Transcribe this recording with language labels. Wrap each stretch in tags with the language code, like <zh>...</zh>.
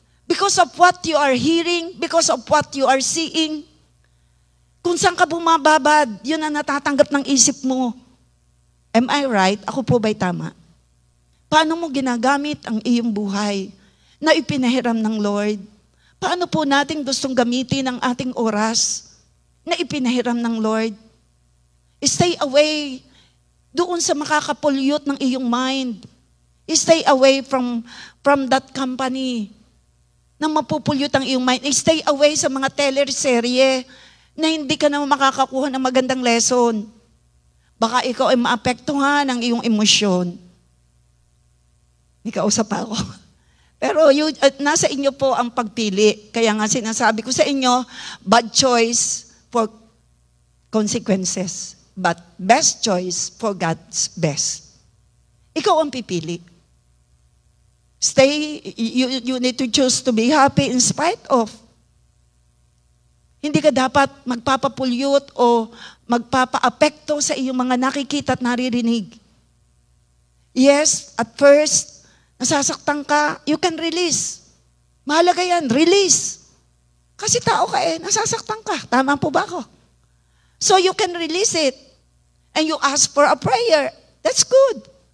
<en>Because of what you are hearing, because of what you are seeing.</en> <tl>Kung saan ka bumababad, yun ang natatanggap ng isip mo.</tl> <en>Am I right?</en> <tl>Ako po ba'y tama? Paano mo ginagamit ang iyong buhay na ipinahiram ng Lord? Paano po natin gustong gamitin ang ating oras na ipinahiram ng Lord?</tl> <en>Stay away</en> <tl>doon sa makakapollute ng iyong mind.</tl> <en>Stay away from that company</en> <tl>na mapupulyot ang iyong</tl> <en>mind. Stay away</en> <tl>sa mga teleserye na hindi ka na makakakuha ng magandang lesson. Baka ikaw ay maapektuhan ng iyong emosyon. May kausap pa ako. Pero nasa inyo po ang pagpili. Kaya nga sinasabi ko sa inyo,</tl> <en>bad choice for consequences, but best choice for God's best.</en> <tl>Ikaw ang pipili.</tl> <en>You need to choose to be happy in spite of.</en> <tl>Hindi ka dapat magpapapulyot o magpapaapekto sa iyong mga nakikita at naririnig.</tl> <en>Yes, at first,</en> <tl>nasasaktan ka,</tl> <en>you can release.</en> <tl>Mahalaga yan, release. Kasi tao ka nasasaktan ka. Tama po ba ako?</tl> <en>So you can release it. And you ask for a prayer. That's good.</en>